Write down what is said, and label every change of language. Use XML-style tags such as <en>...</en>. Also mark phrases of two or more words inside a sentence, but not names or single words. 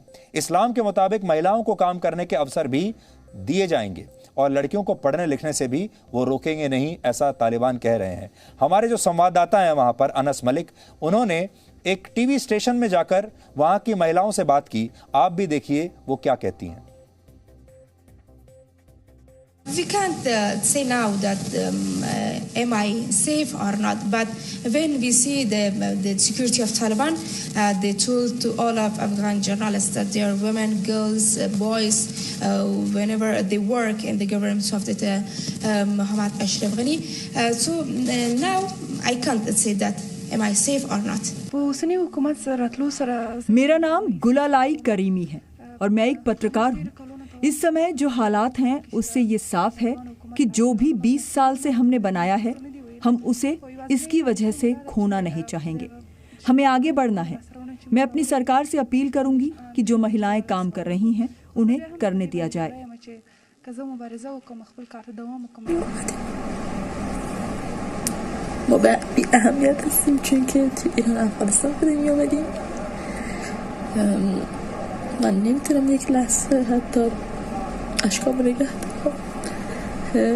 <hi>इस्लाम के मुताबिक महिलाओं को काम करने के अवसर भी दिए जाएंगे और लड़कियों को पढ़ने लिखने से भी वो रोकेंगे नहीं, ऐसा तालिबान कह रहे हैं। हमारे जो संवाददाता हैं वहां पर, अनस मलिक, उन्होंने एक टीवी स्टेशन में जाकर वहां की महिलाओं से बात की। आप भी देखिए वो क्या कहती हैं।</hi> <en>We can't say now that am I safe or not, but when we see the security of Taliban, they told to all of Afghan journalists that they are women, girls, boys, whenever they work in the government of the Muhammad Ashraf Ghani. So now I can't say that am I safe or not?</en> <hi>मेरा नाम गुलालाई करीमी है और मैं एक पत्रकार हूँ। इस समय जो हालात हैं उससे ये साफ है कि जो भी 20 साल से हमने बनाया है हम उसे इसकी वजह से खोना नहीं चाहेंगे। हमें आगे बढ़ना है। मैं अपनी सरकार से अपील करूंगी कि जो महिलाएं काम कर रही हैं उन्हें करने दिया जाए।</hi> <fa>ما بی اهمیت هستیم چون که تو ایران افغانستان بودیم می آمدیم. من نمیتونم یک لحظه حتی اشکام نگه دارم.</fa>